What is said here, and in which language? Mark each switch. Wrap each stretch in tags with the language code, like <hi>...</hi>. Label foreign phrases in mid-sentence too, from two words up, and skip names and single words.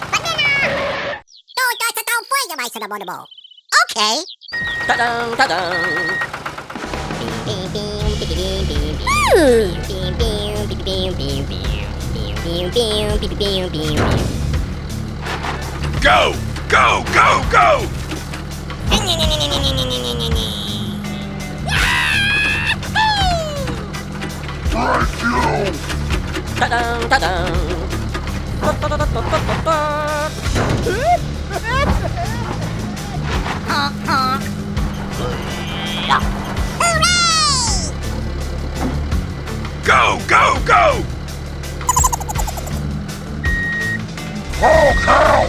<en>Don't fly your mice in the ball. Okay. Ta-dum, ta-dum. Go! Go! Go! Go! Ta-dum, ta-dum. Ta-ta-ta-ta-ta-ta-ta. Honk, honk. Hooray! Go! Go! Go! Oh, cow!</en>